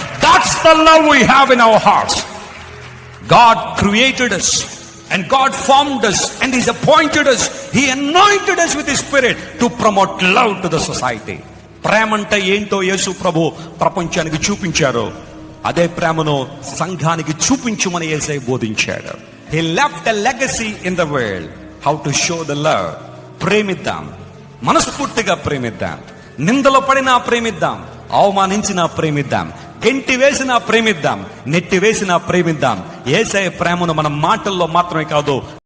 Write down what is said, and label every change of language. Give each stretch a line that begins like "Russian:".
English: That's the love we have in our hearts. God created us and God formed us and He's appointed us. He anointed us with His Spirit to promote love to the society.
Telugu: ప్రేమ అంటే ఏంటో యేసు ప్రభు ప్రపంచానికి చూపించారు. అదే ప్రేమను సంఘానికి చూపించమని యేసయ్య బోధించాడు.
English: He left a legacy in the world how to show the love.
Telugu: ప్రేమిద్దాం, మనస్ఫూర్తిగా ప్రేమిద్దాం. నిందలు పడినా ప్రేమిద్దాం, అవమానించినా ప్రేమిద్దాం, గెంటి వేసినా ప్రేమిద్దాం, నెట్టి వేసినా ప్రేమిద్దాం. యేసయ్య ప్రేమను మనం మాటల్లో మాత్రమే కాదు.